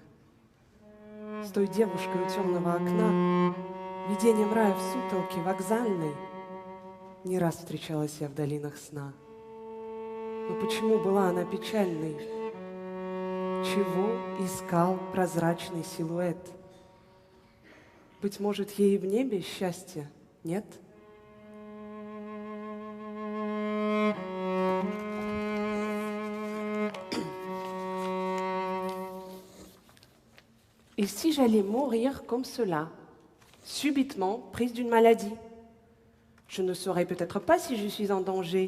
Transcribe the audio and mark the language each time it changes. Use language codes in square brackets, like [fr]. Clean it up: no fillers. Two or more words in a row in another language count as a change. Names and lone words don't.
[ru] С той девушкой у темного окна, видением рая в сутолке вокзальной, не раз встречалась я в долинах сна. Но почему была она печальной? Чего искал прозрачный силуэт? Быть может, ей в небе счастья нет? [fr] Et si j'allais mourir comme cela, subitement prise d'une maladie? Je ne saurais peut-être pas si je suis en danger.